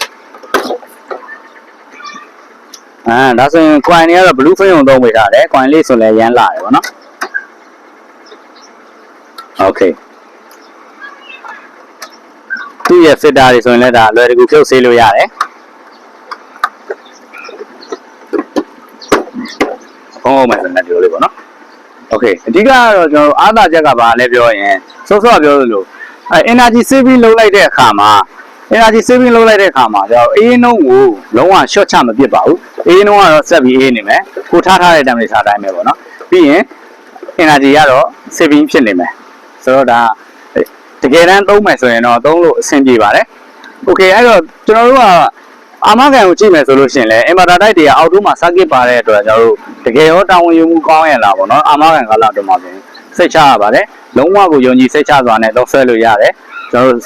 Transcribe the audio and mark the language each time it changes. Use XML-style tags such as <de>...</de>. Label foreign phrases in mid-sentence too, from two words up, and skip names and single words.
<my>ဒါဆိုရင် coin တွေကတော့</my> <en>blue film</en> <my>ကိုသုံးပေးထားတယ် coin လေးဆိုလည်းရမ်းလှတယ်ပေါ့နော် okay သူ့ရဲ့ filter တွေဆိုရင်လည်းဒါလွယ်တကူဖြုတ်ဆေးလို့ရတယ် သုံးအောင်မယ်ဆိုရင်ဒီလိုလေးပေါ့နော်โอเคအဓိကကတော့ကျွန်တော်တို့အားသာချက်ကဘာလဲပြောရင်စောစောပြောသလို</my> <en>energy saving</en> <my>လုပ်လိုက်တဲ့အခါမှာ</my> <en>energy saving</en> <my>လုပ်လိုက်တဲ့အခါမှာကျွန်တော်အေးနှုံးကိုလုံးဝ short ချမပစ်ပါဘူးအေးနှုံးကတော့ဆက်ပြီးအေးနေမယ်ကိုထားထားတဲ့ temperature အတိုင်းပဲပေါ့နော်ပြီးရင် energy ကတော့ saving ဖြစ်နေမယ်ဆိုတော့ဒါတကယ်တမ်းသုံးမယ်ဆိုရင်တော့သုံးလို့အဆင် ပြေပါတယ်โอเคအဲ့တော့ကျွန်တော်တို့ကအာမခံကိုကြည့်မယ်ဆိုလို့ရှိရင်လည်း</my> <en>inverter type</en> <my>တွေကအောက်တိုးမှာ circuit ပါတဲ့အတွက်ကျွန်တော်တို့တကယ်ရောတာဝန်ယူမှုကောင်းရလားပေါ့နော်အာမခံကာလအတွင်းမှာပြင်စိတ်ချရပါတယ်လုံးဝကိုယုံကြည်စိတ်ချစွာနဲ့သုံးဆွဲလို့ရတယ်ကျွန်တော်တို့</my>